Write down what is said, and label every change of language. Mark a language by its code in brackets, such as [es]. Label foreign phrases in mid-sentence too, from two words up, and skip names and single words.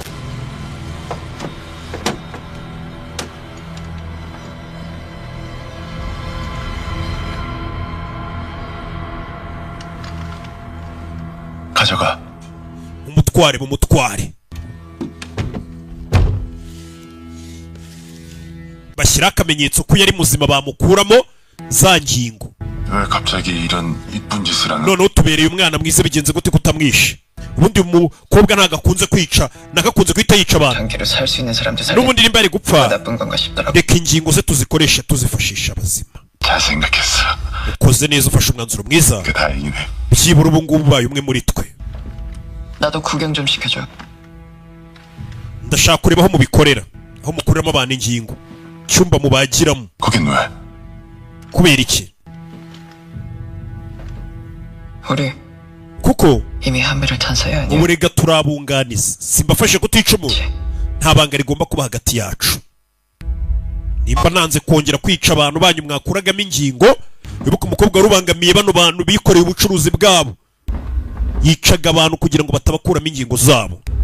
[ko] 가져가. [rw] umutware bashyira akamenyetso ko yari muzima bamukuramo za ngingo. [ko] 왜 갑자기 이런 이쁜 짓을 하는? [rw] None utubereye umwana mwiza bigenze gute kutamwishe? Ubundi umukobwa nagakunze kwica nagakunze kwita yica abantu. [ko] 장기를 살 수 있는 사람들 살려. [rw] Nubundi nimba ari gupfa [ko] 나쁜 건가 싶더라고. [rw] reka ingingo ze tuzikoresha tuzifashisha abazima. [ko] 잘 생각했어. [rw] Ukoze neza ufashe umwanzuro mwiza. [ko] 그 다행이네. [rw] Byibura ubu ngubu ubaye umwe muri twe. [ko] 나도 구경 좀 시켜줘. [rw] Ndashaka kureba aho mubikorera aho mukuramo abantu ingingo cyumba mubagiramo. [ko] 거긴 왜? [rw] Kubera iki? [ko] 우리 [rw] Kuko [ko] 이미 한배를 탄 사이 아니야? [rw] uburega turabunganiza simbafashe kutica umuntu. Nta banga rigomba kuba hagati yacu. Nimba nanze kongera kwica abantu banyu mwakuragamo ingingo, wibuka umukobwa rubangamiye bano bantu bikoreye ubucuruzi bwabo. Yicaga abantu kugira ngo batabakuramo ingingo zabo.